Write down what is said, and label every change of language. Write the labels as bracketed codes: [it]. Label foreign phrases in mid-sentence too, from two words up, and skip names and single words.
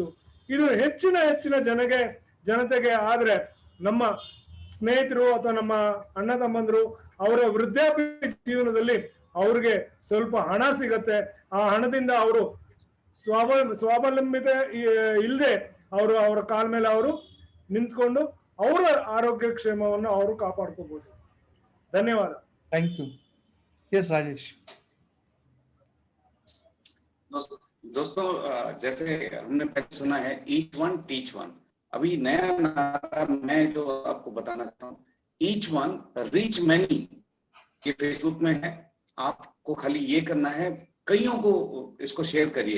[kn] ಇದು ಹೆಚ್ಚಿನ ಜನತೆಗೆ ಆದ್ರೆ ನಮ್ಮ ಸ್ನೇಹಿತರು ಅಥವಾ ನಮ್ಮ ಅಣ್ಣ ತಮ್ಮಂದ್ರು ಅವರ ವೃದ್ಧಾಪ್ಯ ಜೀವನದಲ್ಲಿ ಅವ್ರಿಗೆ ಸ್ವಲ್ಪ ಹಣ ಸಿಗತ್ತೆ. ಆ ಹಣದಿಂದ ಅವರು ಸ್ವಾವಲಂಬಿತ ಇಲ್ಲದೆ ಅವರ ಕಾಲ ಮೇಲೆ ಅವರು ನಿಂತ್ಕೊಂಡು ಅವರ ಆರೋಗ್ಯ ಕ್ಷೇಮವನ್ನು ಅವರು ಕಾಪಾಡ್ಕೋಬಹುದು. ಧನ್ಯವಾದ. [en] thank you. [kn] ಎಸ್ ರಾಜೇಶ್. [hi] दोस्तों, जैसे हमने पहले सुना है [en] each one teach one, [hi] अभी नया नारा मैं जो आपको बताना चाहता हूँ, [en] each one reach many, [hi] ये फेसबुक में है। आपको खाली ये करना है, कईयों को इसको शेयर करिए।